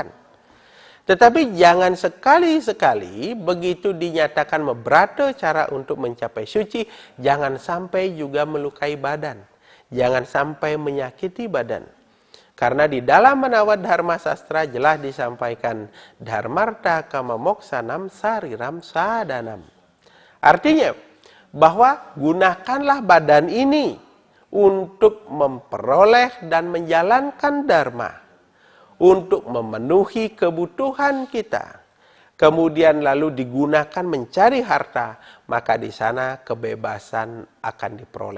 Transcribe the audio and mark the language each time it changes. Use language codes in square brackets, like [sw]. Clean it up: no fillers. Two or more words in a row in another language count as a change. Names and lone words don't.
[id] Tetapi jangan sekali-sekali begitu dinyatakan membrata cara untuk mencapai suci, jangan sampai juga melukai badan. Jangan sampai menyakiti badan. Karena di dalam Menawat Dharma Sastra jelas disampaikan, [sa] Dharmarta kama moksanam sariram sadanam. [id] Artinya, bahwa gunakanlah badan ini untuk memperoleh dan menjalankan dharma, untuk memenuhi kebutuhan kita, kemudian lalu digunakan mencari harta, maka di sana kebebasan akan diperoleh.